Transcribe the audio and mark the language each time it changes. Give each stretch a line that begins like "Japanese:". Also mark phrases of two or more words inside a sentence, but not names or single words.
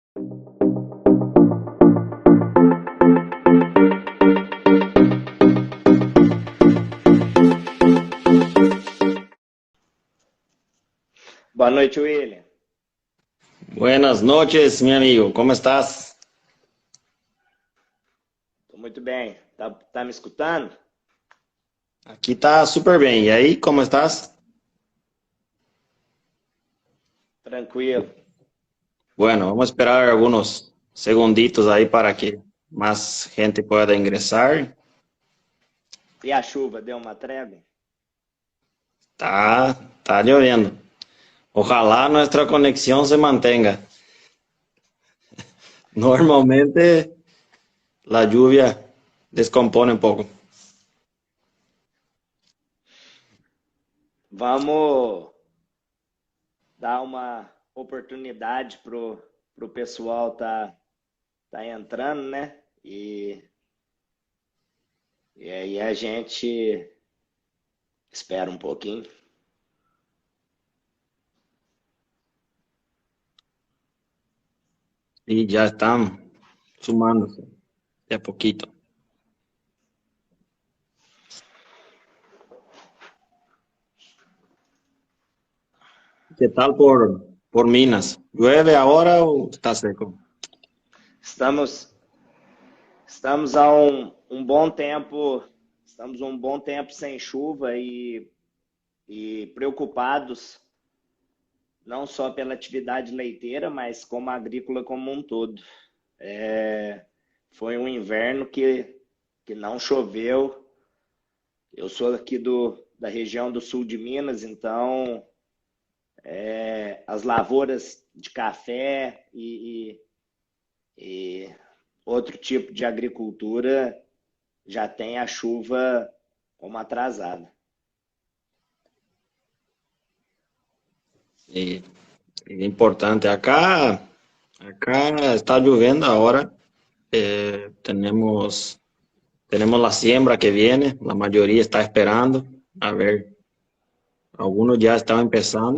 Portuguese: Boa noite, William.
Spanish: Buenas noches, mi amigo. ¿Cómo estás?
Portuguese: Tô muito bem. Tá me escutando?
Spanish: Aquí está súper bien. ¿Y ahí cómo estás?
Portuguese: Tranquilo.
Spanish: Bueno, vamos a esperar algunos segunditos ahí para que más gente pueda ingresar.
Portuguese: E a chuva deu uma trégua?
Spanish: Está lloviendo. Ojalá nuestra conexión se mantenga. Normalmente la lluvia descompone un poco.
Portuguese: Vamos dar uma oportunidade pro pessoal tá entrando, né? E aí a gente espera um pouquinho.
Spanish: Y ya están sumándose de a poquito. ¿Qué tal por Minas? ¿Llueve ahora o está seco?
Portuguese: Estamos, estamos há um bom tempo, estamos um bom tempo sem chuva e preocupados não só pela atividade leiteira, mas como agrícola como um todo. Foi um inverno que não choveu. Eu sou aqui da região do sul de Minas, então as lavouras de café e outro tipo de agricultura já tem a chuva como atrasada.
Spanish: Y, y importante, acá está lloviendo ahora. Tenemos la siembra que viene, la mayoría está esperando. A ver, algunos ya están empezando.